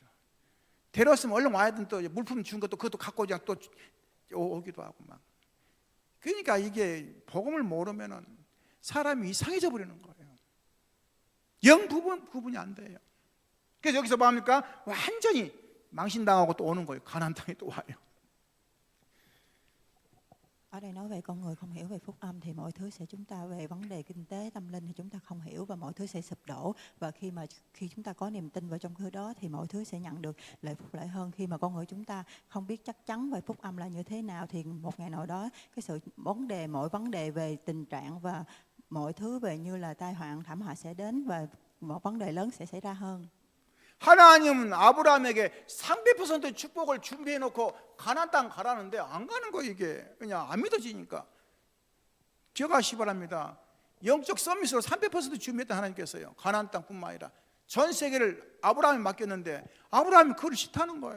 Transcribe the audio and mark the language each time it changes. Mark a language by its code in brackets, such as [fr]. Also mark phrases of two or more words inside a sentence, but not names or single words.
[ko] 데려왔으면 얼른 와야 되는 또 물품 준 것도 그것도 갖고 그냥 또 오기도 하고 막. 그러니까 이게 복음을 모르면은 사람이 이상해져 버리는 거예요. 영 구분이 안 돼요. 그래서 여기서 뭡니까? 완전히 망신당하고 또 오는 거예요. 가나안 땅에 또 와요. [vi] Ở đây nói về con người không hiểu về phúc âm thì mọi thứ sẽ chúng ta về vấn đề kinh tế tâm linh thì chúng ta không hiểu và mọi thứ sẽ sụp đổ, và khi chúng ta có niềm tin vào trong thứ đó thì mọi thứ sẽ nhận được lợi phúc lợi hơn. Khi mà con người chúng ta không biết chắc chắn về phúc âm là như thế nào thì một ngày nào đó cái mọi vấn đề về tình trạng và mọi thứ về như là tai họa thảm họa sẽ đến và một vấn đề lớn sẽ xảy ra hơn. [ko] 하나님은 아브라함에게 300% 축복을 준비해 놓고 가나안 땅 가라는데 안 가는 거 이게 그냥 안 믿어지니까. 기억하시기 바랍니다. 영적 서밋으로 300% 준비했던 하나님께서요 가나안 땅뿐만 아니라 전 세계를 아브라함에 맡겼는데 아브라함이 그걸 싫다는 거예요.